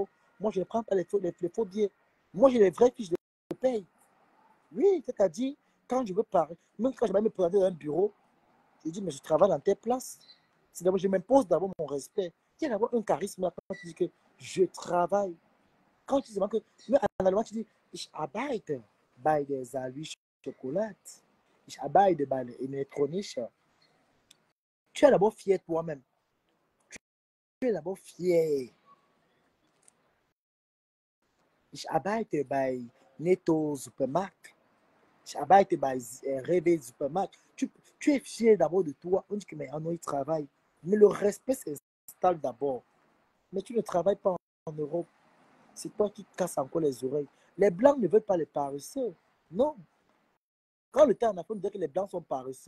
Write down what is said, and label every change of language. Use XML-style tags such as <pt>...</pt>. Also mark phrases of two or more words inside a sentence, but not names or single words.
<fr>Moi, je ne prends pas les faux billets. Moi, j'ai les vraies fiches de paye. Oui, c'est-à-dire, quand je veux parler, même quand je vais me présenter dans un bureau, je dis, mais je travaille dans telle place. C'est d'abord, je m'impose d'abord mon respect. Il y a d'abord un charisme là, quand tu dis que je travaille. Quand tu dis que, mais en allemand, tu dis,</fr> <de>ich arbeite bei der Salvi Chocolat. Ich arbeite bei der Elektronische.</de> <fr>Tu es d'abord fier de toi-même. Tu es d'abord fier.</fr> <de>Ich arbeite bei Netto Supermarkt. Ich arbeite bei Rewe Supermarkt.</de> <fr>Tu es fier d'abord de toi. On dit que mais il travaille. Mais le respect s'installe d'abord. Mais tu ne travailles pas en Europe. C'est toi qui casses encore les oreilles. Les Blancs ne veulent pas les paresseux. Non. Quand le temps en Afrique, on dit que les Blancs sont paresseux.</fr>